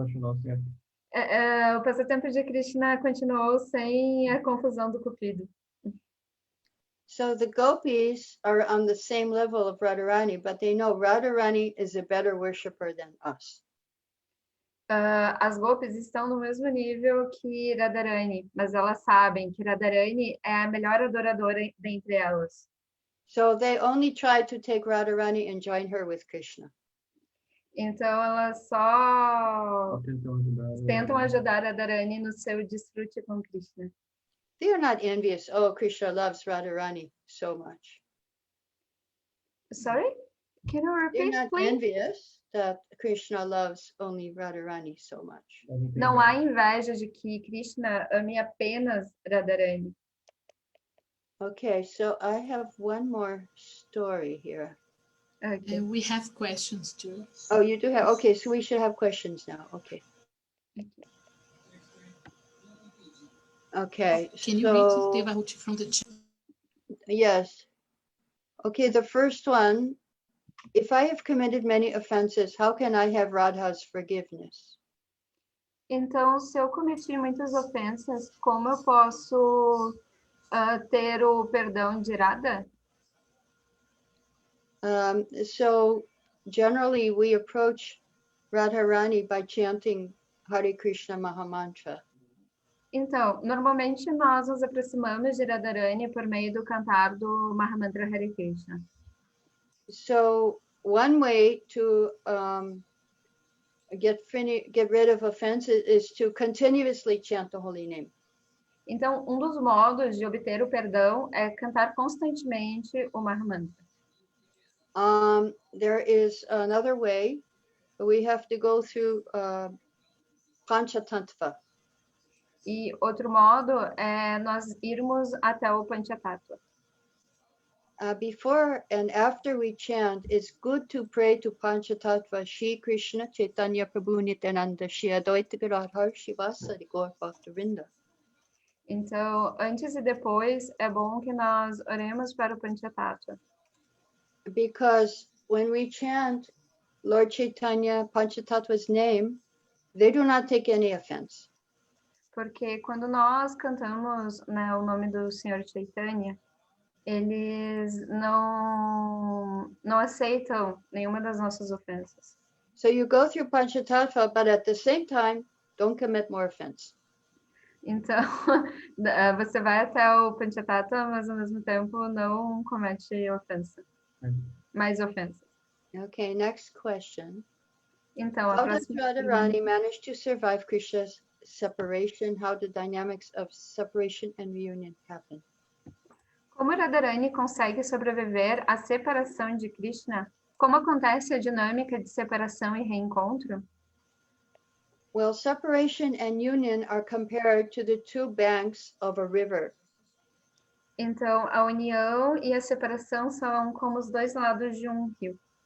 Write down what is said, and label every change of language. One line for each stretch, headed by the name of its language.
Portuguese: o passatempo de Krishna continuou sem a confusão do Cupido.
English: So the gopis are on the same level of Radharāṇī, but they know Radharāṇī is a better worshipper than us.
Portuguese: As gopis estão no mesmo nível que Radharāṇī, mas elas sabem que Radharāṇī é a melhor adoradora dentre elas.
English: So they only try to take Radharāṇī and join her with Krishna.
Portuguese: Então elas só tentam ajudar Radharāṇī no seu desfrute com Krishna.
English: They are not envious. Oh, Krishna loves Radharāṇī so much. Sorry? Can you repeat, They're not please? envious that Krishna loves only Radharāṇī so much.
Portuguese: Não há inveja de que Krishna ame apenas Radharāṇī.
English: Okay, so I have one more story here. Okay. We have questions too. Oh, you do have? Okay, so we should have questions now. Okay. Okay. Can you read Devahūti from the chat? Yes. Okay, the first one. If I have committed many offenses, how can I have Radha's forgiveness?
Portuguese: Então, se eu cometi muitas ofensas, como eu posso ter o perdão de Radha?
English: So generally we approach Radharāṇī by chanting Hare Krishna Mahamantra.
Portuguese: Então, normalmente nós nos aproximamos de Radharāṇī por meio do cantar do Mahamantra Hare Krishna.
English: So one way to get rid of offenses is to continuously chant the holy name.
Portuguese: Então, dos modos de obter o perdão é cantar constantemente o Mahamantra.
English: There is another way. We have to go through Panchatattva.
Portuguese: E outro modo é nós irmos até o Panchatattva.
English: Before and after we chant, it's good to pray to Panchatattva, Shri Krishna, Chaitanya Prabhu Nityananda, Shri Advaita Gadadhar, Shivasari Gaur Bhaktivedanta.
Portuguese: Então, antes e depois, é bom que nós oremos para o Panchatattva.
English: Because when we chant Lord Chaitanya, Panchatattva's name, they do not take any offense.
Portuguese: Porque quando nós cantamos, né, o nome do Senhor Chaitanya, eles não aceitam nenhuma das nossas ofensas.
English: So you go through Panchatattva, but at the same time, don't commit more offense.
Portuguese: Então, você vai até o Panchatattva, mas ao mesmo tempo não comete ofensa. Mais ofensas.
English: Okay, next question.
Portuguese: Então, a
English: How does
Portuguese: próxima
English: Radharāṇī manage to survive Krishna's separation? How the dynamics of separation and reunion happen?
Portuguese: Como Radharāṇī consegue sobreviver à separação de Krishna? Como acontece a dinâmica de separação e reencontro?
English: Well, separation and union are compared to the two banks of a river.
Portuguese: Então, a união e a separação são como os dois lados de um rio.